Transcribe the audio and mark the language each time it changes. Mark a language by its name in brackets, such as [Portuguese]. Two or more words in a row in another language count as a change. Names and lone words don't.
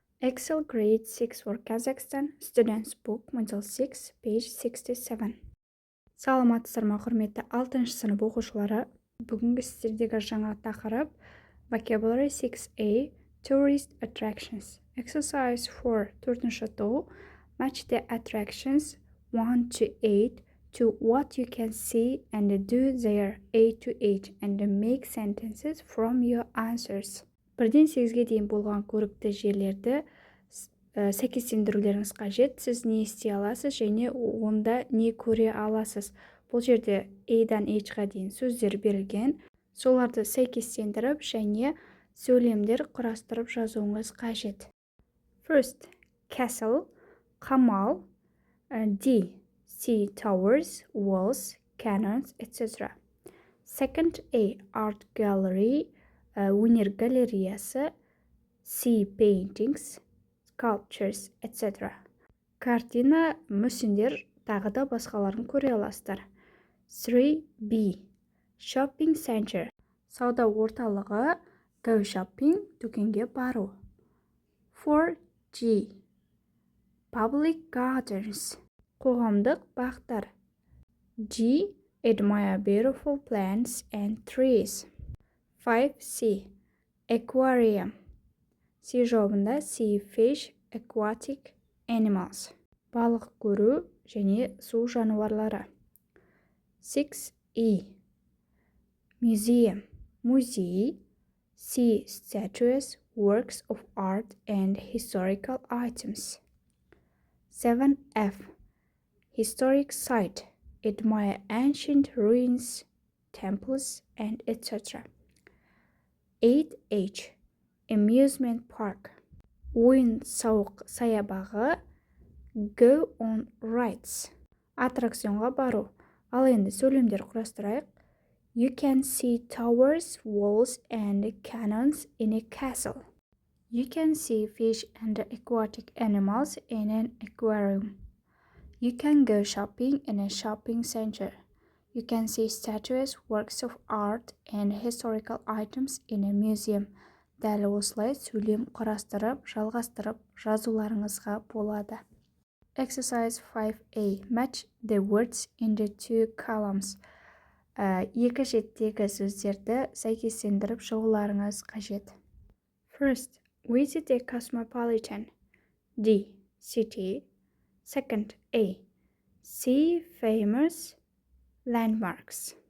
[English] Excel grade 6 for Kazakhstan, students book, module 6, page 67. [Kazakh] Саламатсыздар ма, құрметті 6 сынып оқушылары. Бүгінгі сіздердегі жаңа тақырып [English] Vocabulary 6A, Tourist Attractions. Exercise 4, 4-ші тоу. Match the attractions 1 to 8 to what you can see and do there, A to H, and make sentences from your answers. [Kazakh] 1-ден 8-ге дейін болған көрікті жерлерді сәйкестендірулеріңіз қажет. Сіз не істей аласыз және онда не көре аласыз. Бұл жерде A-дан H-ға дейін сөздер берілген. Соларды сәйкестендіріп және сөйлемдер құрастырып жазуыңыз қажет. [English] First, castle, қамал, D, see towers, walls, cannons, etc. Second, A, art gallery, [Kazakh] өнер галереясы, [English] C, paintings, sculptures, etc. [Kazakh] Картина, мүсіндер, тағы да басқаларын көре аласыздар. [English] 3B, shopping center, [Kazakh] сауда орталығы, [English] go shopping, [Kazakh] дүкенге бару. [English] 4G, public gardens, [Kazakh] қоғамдық бақтар. [English] G, admire beautiful plants and trees. 5C, aquarium, C жауабында see fish, aquatic animals, [Kazakh] балық көру және су жануарлары. [English] 6E, museum, музей, see statues, works of art and historical items. 7F, historic site, admire ancient ruins, temples, and etc. 8H, amusement park, [Kazakh] ойын-сауық саябағы, [English] go on rides, [Kazakh] аттракционға бару. Ал енді сөйлемдер құрастырайық. [English] You can see towers, walls, and cannons in a castle. You can see fish and aquatic animals in an aquarium. You can go shopping in a shopping center. You can see statues, works of art, and historical items in a museum. [Kazakh] Дәл осылай сөйлем құрастырып, жалғастырып, жазуларыңызға болады. [English] Exercise 5A. Match the words in the two columns. [Kazakh] Екі жеттегі сөздерді сәйкестендіріп шығуларыңыз қажет. [English] First, visit a cosmopolitan. D, city. Second, A, see famous landmarks.